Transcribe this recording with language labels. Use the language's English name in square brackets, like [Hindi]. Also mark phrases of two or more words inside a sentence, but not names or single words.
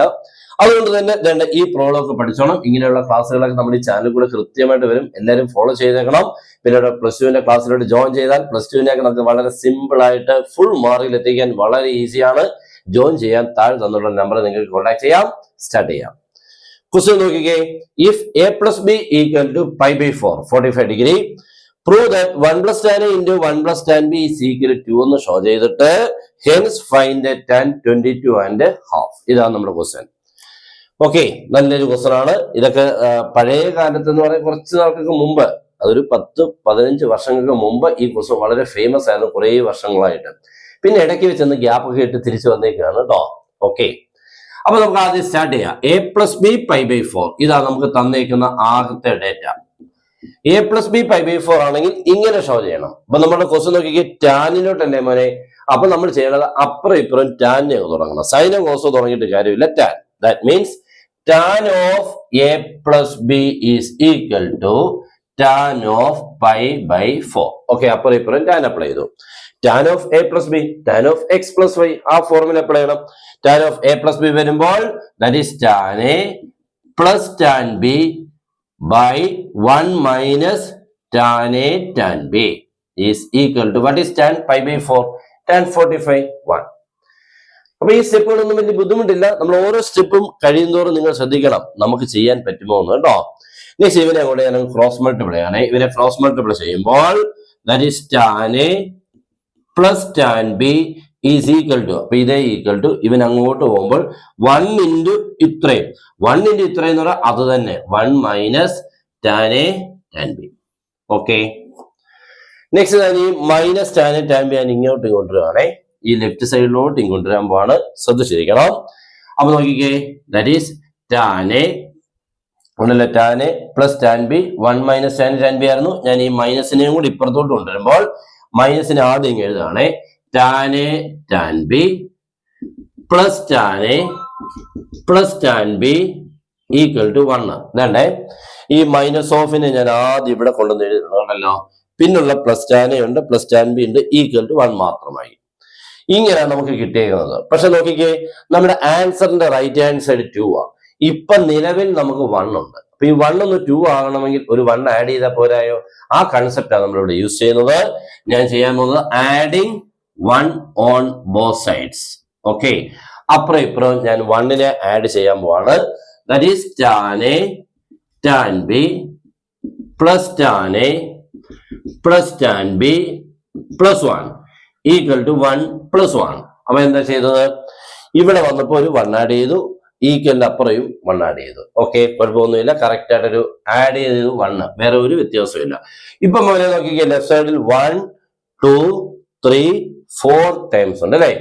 [Malayalam] അതുകൊണ്ട് തന്നെ ഈ പ്രോബ്ലം ഒക്കെ പഠിച്ചോണം. ഇങ്ങനെയുള്ള ക്ലാസ്സുകളൊക്കെ നമ്മുടെ ഈ ചാനലിൽ കൂടെ കൃത്യമായിട്ട് വരും. എല്ലാവരും ഫോളോ ചെയ്തേക്കണം. പിന്നെ പ്ലസ് ടുവിന്റെ ക്ലാസ്സിലോട്ട് ജോയിൻ ചെയ്താൽ പ്ലസ് ടുവിനൊക്കെ നമുക്ക് വളരെ സിമ്പിൾ ആയിട്ട് ഫുൾ മാർക്കിൽ എത്തിക്കാൻ വളരെ ഈസിയാണ്. ജോയിൻ ചെയ്യാൻ താഴെ തന്നുള്ള നമ്പർ നിങ്ങൾക്ക് കോൺടാക്ട് ചെയ്യാം. സ്റ്റാർട്ട് ചെയ്യാം. ക്വസ്റ്റ്യൻ നോക്കിക്കേ. [English] ഇഫ് a plus b equal to pi by 4, 45 degree, prove that 1 plus tan a into 1 plus tan b is equal to 2 [Malayalam] എന്ന് ഷോ ചെയ്തിട്ട് [English] hence find tan 22 and half. [Malayalam] ഇതാണ് നമ്മുടെ ക്വസ്റ്റ്യൻ. ഓക്കെ, നല്ലൊരു ക്വസ്റ്റൻ ആണ്. ഇതൊക്കെ പഴയ കാലത്ത് എന്ന് പറയാൻ കുറച്ച് നാൾക്കൊക്കെ മുമ്പ്, അതൊരു 10-15 വർഷങ്ങൾക്ക് മുമ്പ് ഈ ക്വസ്റ്റൻ വളരെ ഫേമസ് ആയിരുന്നു കുറേ വർഷങ്ങളായിട്ട്. പിന്നെ ഇടയ്ക്ക് വെച്ചൊന്ന് ഗ്യാപ്പ് ഒക്കെ ഇട്ട് തിരിച്ചു വന്നേക്കാണ് കേട്ടോ. ഓക്കെ, അപ്പൊ നമുക്ക് ആദ്യം സ്റ്റാർട്ട് ചെയ്യാം. [English] a plus b pi by 4 [Malayalam] ഇതാണ് നമുക്ക് തന്നേക്കുന്ന ആദ്യത്തെ ഡേറ്റ. [English] a plus b pi by 4 [Malayalam] ആണെങ്കിൽ ഇങ്ങനെ ഷോ ചെയ്യണം. അപ്പൊ നമ്മുടെ ക്വസ്റ്റൻ നോക്കിക്കേ, ടാനിലോട്ടല്ലേ മോനെ. അപ്പൊ നമ്മൾ ചെയ്യേണ്ടത് അപ്പുറം ഇപ്പുറം ടാനെ തുടങ്ങണം. സൈനോ കോസോ തുടങ്ങിയിട്ട് കാര്യമില്ല. ടാൻ, [English] That means tan of a plus b is equal to tan of pi by 4. [Malayalam] Okay, അപ്പുറം ഇപ്പുറം ടാൻ അപ്ലൈ ചെയ്തു. [English] tan of a plus b, tan of x plus y, [Malayalam] ആ ഫോർമുല അപ്ലൈ ചെയ്യണം. [English] tan of a plus b വരുമ്പോൾ that is tan a plus tan b by 1 minus tan a tan b is equal to what is tan pi by 4? tan 45, 1. [Malayalam] അപ്പൊ ഈ സ്റ്റെപ്പുകളൊന്നും വലിയ ബുദ്ധിമുട്ടില്ല. നമ്മൾ ഓരോ സ്റ്റെപ്പും കഴിയുന്നതോറും നിങ്ങൾ ശ്രദ്ധിക്കണം നമുക്ക് ചെയ്യാൻ പറ്റുമോ എന്ന് കേട്ടോ. നെക്സ്റ്റ് ഇവനെ കൂടെ ഞാൻ [English] cross multiply [Malayalam] ആണ്. ഇവനെ ക്രോസ് മൾട്ടിപ്ലൈ ചെയ്യുമ്പോൾ [English] that is tan a plus tan b is equal to, [Malayalam] അപ്പൊ ഇതേ [English] equal to [Malayalam] ഇവൻ അങ്ങോട്ട് പോകുമ്പോൾ 1 into ഇത്രയും, 1 into ഇത്രയും എന്ന് പറഞ്ഞാൽ അത് തന്നെ [English] 1 minus tan a tan b. [Malayalam] ഓക്കെ, നെക്സ്റ്റ് ഞാൻ ഈ മൈനസ് [English] tan a tan b [Malayalam] ഞാൻ ഇങ്ങോട്ട് കൊണ്ടുവരുവാണേ. ഈ ലെഫ്റ്റ് സൈഡിലോട്ട് കൊണ്ടുവരാൻ പോവാണ്. ശ്രദ്ധിച്ചിരിക്കണം. അപ്പൊ നോക്കിക്കേ, [English] That is tan a [Malayalam] ഉണ്ടല്ലോ, [English] tan a plus tan b, 1 minus tan a tan b ആയിരുന്നു. [Malayalam] ഞാൻ ഈ മൈനസിനെയും കൂടി ഇപ്പുറത്തോട്ട് കൊണ്ടുവരുമ്പോൾ മൈനസിന് ആദ്യം ഇങ്ങനെ എഴുതാണ് [English] tan a tan b plus tan a plus tan b equal to 1. [Malayalam] ഇതാണ്ടേ, ഈ മൈനസ് ഓഫിനെ ഞാൻ ആദ്യം ഇവിടെ കൊണ്ടുവന്ന് എഴുതുന്നുണ്ടല്ലോ. പിന്നുള്ള [English] plus tan a [Malayalam] ഉണ്ട്, [English] plus tan b [Malayalam] ഉണ്ട്, [English] equal to 1 [Malayalam] മാത്രമായി. ഇങ്ങനെയാണ് നമുക്ക് കിട്ടിയേക്കുന്നത്. പക്ഷെ നോക്കിക്കേ, നമ്മുടെ ആൻസറിന്റെ [English] right hand side [Malayalam] 2 ആ. ഇപ്പൊ നിലവിൽ നമുക്ക് 1 ഉണ്ട്. അപ്പൊ ഈ 1 ഒന്ന് 2 ആകണമെങ്കിൽ ഒരു 1 ആഡ് ചെയ്താൽ പോരായോ? ആ കൺസെപ്റ്റാണ് നമ്മളിവിടെ യൂസ് ചെയ്യുന്നത്. ഞാൻ ചെയ്യാൻ പോകുന്നത് [English] adding 1 on both sides. [Malayalam] ഓക്കെ, അപ്പുറം ഇപ്പുറം ഞാൻ 1നെ ആഡ് ചെയ്യാൻ പോവാണ്. [English] That is tan a tan b plus tan a plus tan b plus 1 equal to 1 plus 1. [Malayalam] അപ്പൊ എന്താ ചെയ്തത്? ഇവിടെ വന്നപ്പോ ഒരു 1 ആഡ് ചെയ്തു, ഈക്വലിന്റെ അപ്പുറയും 1 ആഡ് ചെയ്തു. ഓക്കെ, കുഴപ്പമൊന്നുമില്ല. കറക്റ്റ് ആയിട്ടൊരു ആഡ് ചെയ്തു 1, വേറെ ഒരു വ്യത്യാസവും ഇല്ല. ഇപ്പൊ മോനെ നോക്കിക്കേ, ലെഫ്റ്റ് സൈഡിൽ 1 2 3 4 ടൈംസ് ഉണ്ട് അല്ലേ.